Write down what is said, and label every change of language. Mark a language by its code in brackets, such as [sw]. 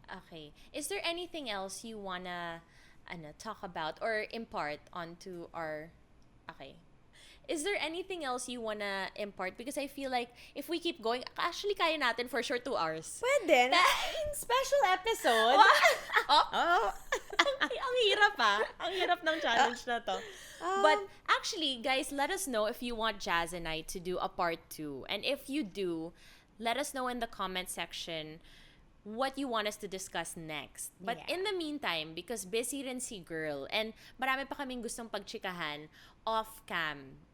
[en] Okay. Is there anything else you wanna talk about or impart onto our... Okay. Is there anything else you wanna impart? Because I feel like if we keep going, actually [tl] kaya natin [en] for sure 2 hours. [tl] pwede. [en] Special episode. Oh. [tl] Ang hirap Ang hirap ng challenge na to. [en] But actually, guys, let us know if you want Jazz and I to do a part 2. And if you do, let us know in the comment section what you want us to discuss next. But Yeah. in the meantime, because busy [tl] rin si [en] girl, and [tl] marami pa kaming gustong pagchikahan [en] off-cam.